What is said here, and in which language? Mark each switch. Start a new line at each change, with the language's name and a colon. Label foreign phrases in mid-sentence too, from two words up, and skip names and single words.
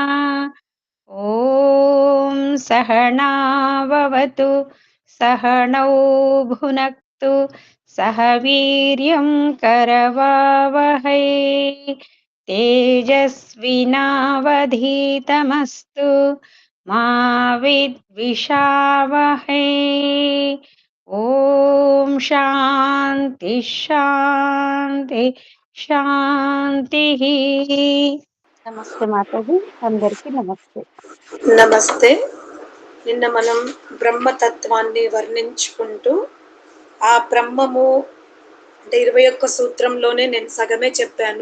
Sanskrit: ॐ सहनाववतु सहनौ भुनक्तु सह वीर्यं करवावहै तेजस्विनावधीतमस्तु मा विद्विषावहै। ఓం శాంతి శాంతి శాంతి.
Telugu: నమస్తే మాతాజీ, అందరికీ నమస్తే. నమస్తే. నిన్న మనం బ్రహ్మతత్వాన్ని వర్ణించుకుంటూ ఆ బ్రహ్మము అంటే 21 సూత్రంలోనే నేను సగమే చెప్పాను.